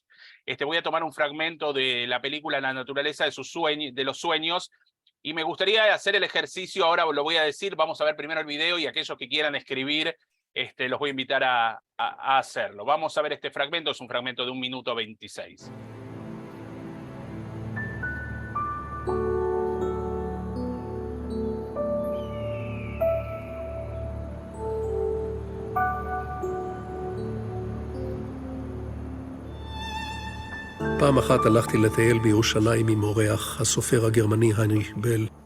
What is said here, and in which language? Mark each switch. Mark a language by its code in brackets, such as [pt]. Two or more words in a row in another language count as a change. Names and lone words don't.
[es] Voy a tomar un fragmento de la película La naturaleza de los sueños, y me gustaría hacer el ejercicio, ahora lo voy a decir, vamos a ver primero el video y aquellos que quieran escribir, los voy a invitar a hacerlo. Vamos a ver este fragmento, es un fragmento de 1 minuto 26. [he] פעם אחת הלכתי לטייל בירושלים עם אורח, הסופר הגרמני היינריך בל.